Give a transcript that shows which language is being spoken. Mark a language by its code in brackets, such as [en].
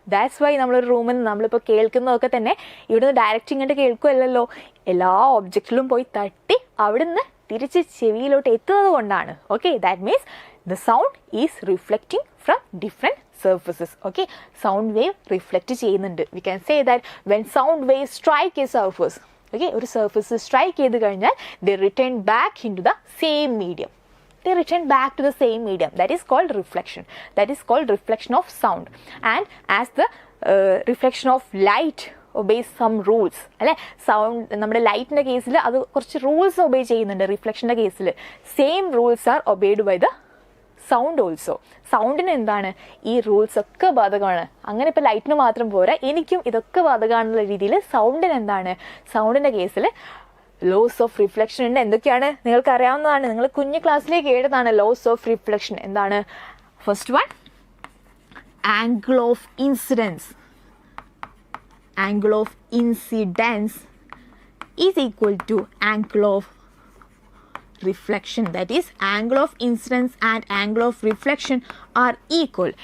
[en] that's why [ml] നമ്മളൊരു റൂമിൽ നിന്ന് നമ്മളിപ്പോൾ കേൾക്കുന്നതൊക്കെ തന്നെ ഇവിടുന്ന് ഡയറക്റ്റ് ഇങ്ങോട്ട് കേൾക്കുമല്ലോ, എല്ലാ ഒബ്ജക്റ്റിലും പോയി തട്ടി അവിടുന്ന് തിരിച്ച് ചെവിയിലോട്ട് എത്തുന്നത് കൊണ്ടാണ്. [en] Okay, that means the sound is reflecting from different surfaces. Okay, sound wave reflect ചെയ്യുന്നുണ്ട്. We can say that when sound wave strike a surface, okay, [ml] ഒരു സർഫസ് സ്ട്രൈക്ക് ചെയ്ത് കഴിഞ്ഞാൽ [en] They return back into the same medium. They return back to the same medium. That is called reflection. That is called reflection of sound. And as the reflection of light obeys some rules, അല്ലേ? [ml] Sound നമ്മുടെ ലൈറ്റിൻ്റെ കേസിൽ അത് കുറച്ച് rules obey ചെയ്യുന്നുണ്ട്. [en] റിഫ്ലക്ഷൻ്റെ കേസിൽ same rules are obeyed by the sound also. [ml] സൗണ്ടിന് എന്താണ് ഈ റൂൾസ് ഒക്കെ ബാധകമാണ്. അങ്ങനെ ഇപ്പോൾ ലൈറ്റിന് മാത്രം പോരാ, എനിക്കും ഇതൊക്കെ ബാധകമാണെന്നുള്ള രീതിയിൽ സൗണ്ടിന് എന്താണ്, സൗണ്ടിൻ്റെ കേസിൽ ലോസ് ഓഫ് റിഫ്ലക്ഷൻ ഉണ്ട്. എന്തൊക്കെയാണ് നിങ്ങൾക്ക് അറിയാവുന്നതാണ്, നിങ്ങൾ കുഞ്ഞു ക്ലാസ്സിലേക്ക് എഴുതാണ് ലോസ് ഓഫ് റിഫ്ലക്ഷൻ. എന്താണ്? [en] First one, angle of incidence. Angle of incidence is equal to angle of reflection. That is, angle of incidence and angle of reflection are equal.